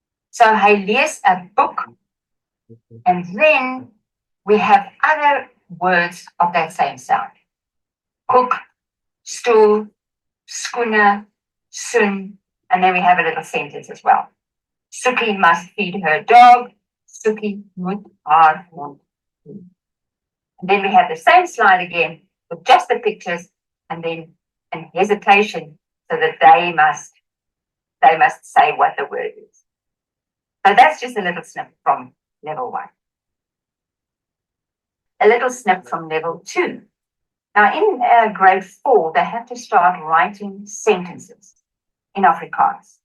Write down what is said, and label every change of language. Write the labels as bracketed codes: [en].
[en] So [af] hy lees [en] a book, and then we have other words of that same sound. Cook, stool, skoene, soon, and then we have a little sentence as well. Suki must feed her dog. [af] Suki moet haar hond feed. [en] And then we have the same slide again with just the pictures and then an hesitation so that they must say what the word is. So that's just a little snip from level 1. A little snip from level 2. Now in grade 4, they have to start writing sentences in Afrikaans.